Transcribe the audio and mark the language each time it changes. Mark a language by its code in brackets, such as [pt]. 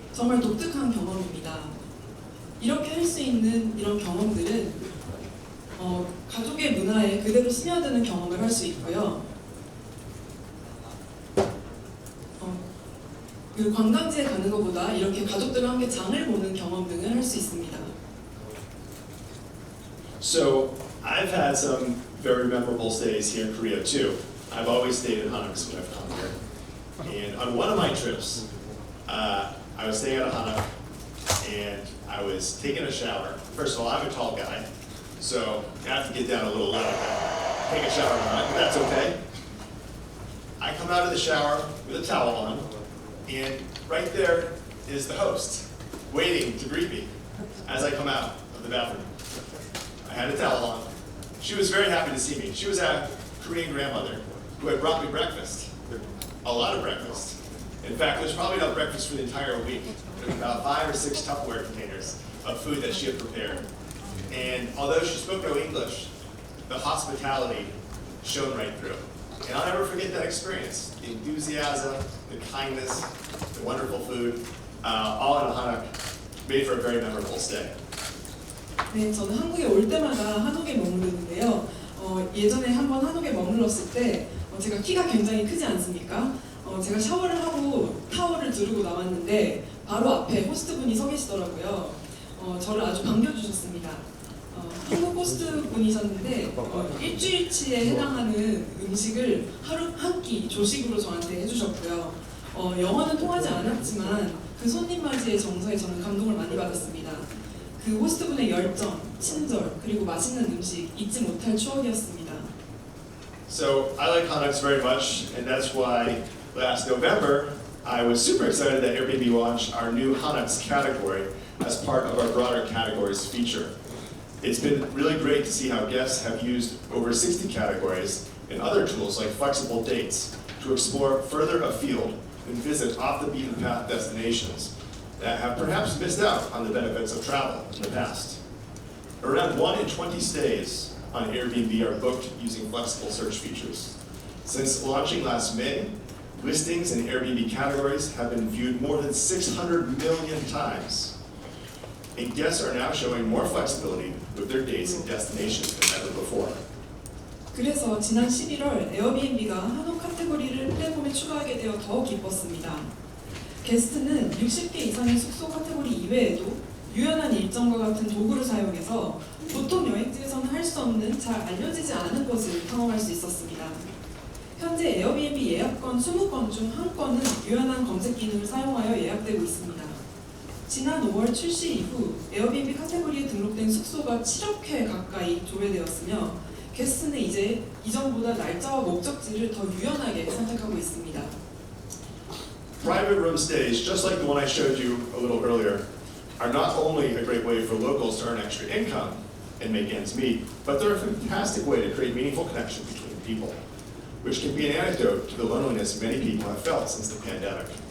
[ko] 정말 독특한 경험입니다. 이렇게 할 수 있는 이런 경험들은 가족의 문화에 그대로 스며드는 경험을 할 수 있고요. 그 관광지에 가는 것보다 이렇게 가족들과 함께 장을 보는 경험 등을 할 수 있습니다. [en] So I've had some very memorable stays here in Korea too. I've always stayed in Hanuks when I've come here. And on one of my trips, I was staying at a Hanuk and I was taking a shower. First of all, I'm a tall guy, so I have to get down a little low to take a shower on it, but that's okay. I come out of the shower with a towel on, and right there is the host, waiting to greet me as I come out of the bathroom. I had a towel on. She was very happy to see me. She was a Korean grandmother who had brought me breakfast, a lot of breakfast. In fact, there's probably enough breakfast for the entire week. There was about 5 or 6 Tupperware containers of food that she had prepared. And although she spoke no English, the hospitality shone right through. And I'll never forget that experience. The enthusiasm, the kindness, the wonderful food, all in a Hanuk made for a very memorable stay. [ko] 네, 저는 한국에 올 때마다 한옥에 머무르는데요. 예전에 한번 한옥에 머물렀을 때 제가 키가 굉장히 크지 않습니까? 제가 샤워를 하고 타월을 두르고 나왔는데 바로 앞에 호스트분이 서 계시더라고요. 저를 아주 반겨주셨습니다. 한국 호스트분이셨는데 일주일치에 해당하는 음식을 하루 한 끼 조식으로 저한테 해주셨고요. 영어는 통하지 않았지만 그 손님 맞이의 정서에 저는 감동을 많이 받았습니다. 그 호스트분의 열정, 친절, 그리고 맛있는 음식 잊지 못할 추억이었습니다. [en] So I like Hanuks very much, and that's why last November I was super excited that Airbnb launched our new Hanuks category as part of our broader categories feature. It's been really great to see how guests have used over 60 categories and other tools like flexible dates to explore further afield and visit off-the-beaten-path destinations that have perhaps missed out on the benefits of travel in the past. Around 1 in 20 stays on Airbnb are booked using flexible search features. Since launching last May, listings in Airbnb categories have been viewed more than 600 million times. And guests are now showing more flexibility with their dates and destinations than ever before. [ko] 그래서 지난 11월 에어비앤비가 한옥 카테고리를 플랫폼에 추가하게 되어 더 기뻤습니다. 게스트는 60개 이상의 숙소 카테고리 이외에도 유연한 일정과 같은 도구를 사용해서 보통 여행지에서는 할 수 없는 잘 알려지지 않은 곳을 탐험할 수 있었습니다. 현재 에어비앤비 예약건 20건 중 1건은 유연한 검색 기능을 사용하여 예약되고 있습니다. 지난 5월 출시 이후 에어비앤비 카테고리에 등록된 숙소가 7억 회 가까이 조회되었으며 게스트는 이제 이전보다 날짜와 목적지를 더 유연하게 선택하고 있습니다. [en] Private room stays, just like the one I showed you a little earlier, are not only a great way for locals to earn extra income and make ends meet, but they're a fantastic way to create meaningful connections between people, which can be an antidote to the loneliness many people have felt since the pandemic.